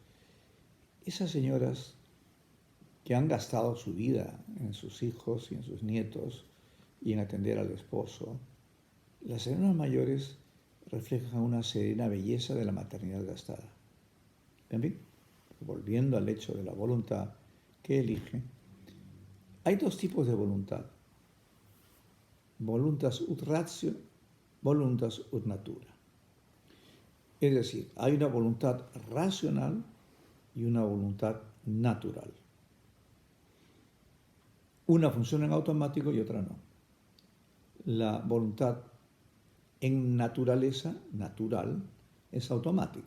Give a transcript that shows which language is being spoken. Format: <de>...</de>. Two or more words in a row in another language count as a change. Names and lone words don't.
<es>Esas señoras que han gastado su vida en sus hijos y en sus nietos y en atender al esposo, las señoras mayores reflejan una serena belleza de la maternidad gastada. En fin, volviendo al hecho de la voluntad que elige, hay dos tipos de voluntad:</es> <la>voluntas ut ratio, voluntas ut natura.</la> <es>Es decir, hay una voluntad racional y una voluntad natural. Una funciona en automático y otra no. La voluntad en naturaleza, natural, es automática.</es>